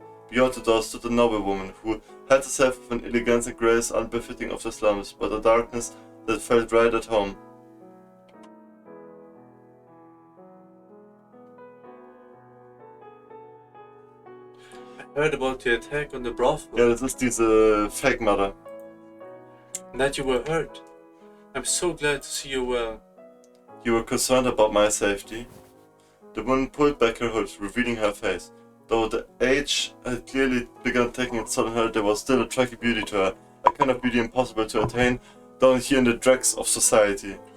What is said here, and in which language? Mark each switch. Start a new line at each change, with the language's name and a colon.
English: Beyond the door stood a noble woman, who held herself with an elegance and grace unbefitting of the slums, but a darkness that felt right at home. I heard about the attack on the brothel.
German: Ja, das ist diese
English: Fake Mother. And that you were hurt. I'm so glad to see you well. You were concerned about my safety. The woman pulled back her hood, revealing her face. Though the age had clearly begun taking its toll on her, there was still a attractive beauty to her, a kind of beauty impossible to attain down here in the dregs of society.